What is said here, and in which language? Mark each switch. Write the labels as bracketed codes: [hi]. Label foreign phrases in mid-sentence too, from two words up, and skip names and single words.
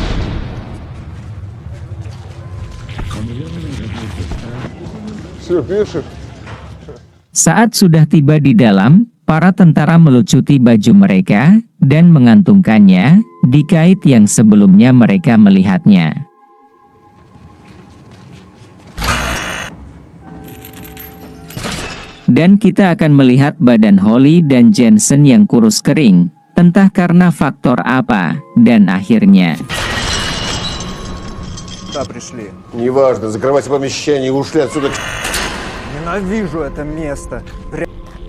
[id] Saat sudah tiba di dalam, para tentara melucuti baju mereka, dan mengantungkannya di kait yang sebelumnya mereka melihatnya. Dan kita akan melihat badan Holly dan Jensen yang kurus kering, entah karena faktor apa, dan akhirnya... [ru] Неважно, закрывайте помещение и ушли отсюда. Ненавижу это место.